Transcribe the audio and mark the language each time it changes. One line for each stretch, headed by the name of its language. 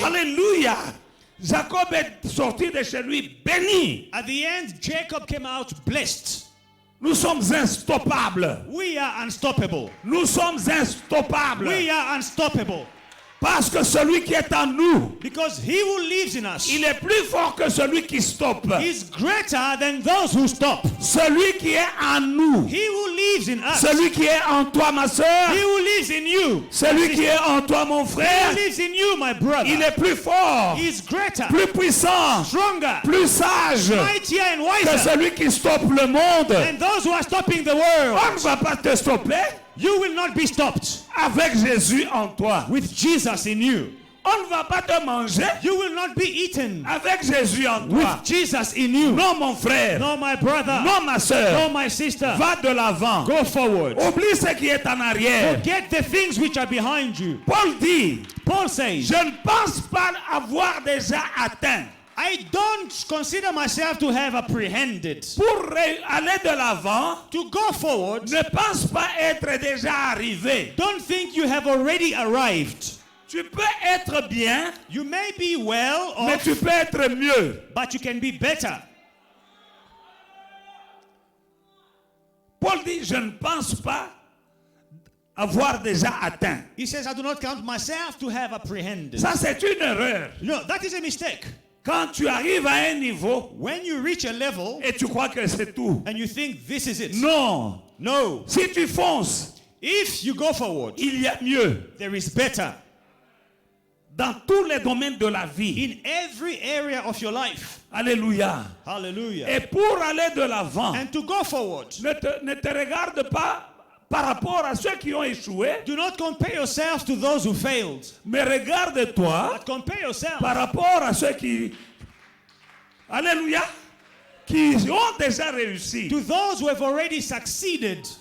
French: alléluia, Jacob est sorti de chez lui béni.
English: at the end, Jacob came out blessed.
French: Nous sommes instoppables.
English: We are unstoppable.
French: Nous sommes instoppables.
English: We are unstoppable.
French: Parce que celui qui est en nous,
English: Because he who lives in us
French: il est plus fort que celui qui stoppe.
English: is greater than those who stop.
French: Celui qui est en nous,
English: He who lives in us,
French: celui qui est en toi, ma soeur,
English: he who lives in you,
French: celui qui est en toi, mon
English: he
French: frère,
English: who lives in you, my
French: il
English: brother,
French: est plus fort,
English: is greater,
French: plus puissant,
English: stronger,
French: plus sage
English: mightier and
French: que
English: wiser
French: celui qui stoppe le monde.
English: than those who are stopping the world.
French: On ne va pas te stopper
English: You will not be stopped
French: avec Jésus en toi.
English: with Jesus in you.
French: On ne va pas te manger
English: You will not be eaten
French: avec Jésus en toi.
English: with Jesus in you.
French: Non, mon frère.
English: No, my brother.
French: Non, ma soeur.
English: No, my sister.
French: Va de l'avant.
English: Go forward.
French: Oublie ce qui est en arrière.
English: Forget the things which are behind you.
French: Paul dit,
English: Paul says,
French: je ne pense pas avoir déjà atteint.
English: I don't consider myself to have apprehended.
French: Pour aller de l'avant,
English: To go forward,
French: ne pense pas être déjà arrivé.
English: don't think you have already arrived.
French: Tu peux être bien,
English: You may be well
French: mais
English: off,
French: tu peux être mieux.
English: but you can be better.
French: Paul dit, je ne pense pas avoir déjà atteint.
English: He says, I do not count myself to have apprehended.
French: Ça, c'est une erreur.
English: No, that is a mistake.
French: Quand tu arrives à un niveau
English: When you reach a level
French: et tu crois que c'est tout.
English: and you think this is it.
French: Non.
English: No.
French: Si tu fonces,
English: If you go forward,
French: il y a mieux.
English: there is better.
French: Dans tous les domaines de la vie.
English: In every area of your life.
French: Alléluia.
English: Hallelujah.
French: Et pour aller de l'avant,
English: And to go forward,
French: ne te regarde pas par rapport à ceux qui ont échoué,
English: do not compare yourself to those who failed,
French: mais regarde-toi
English: but compare yourself
French: par rapport à ceux qui, alléluia, qui ont déjà réussi,
English: to those who have already succeeded,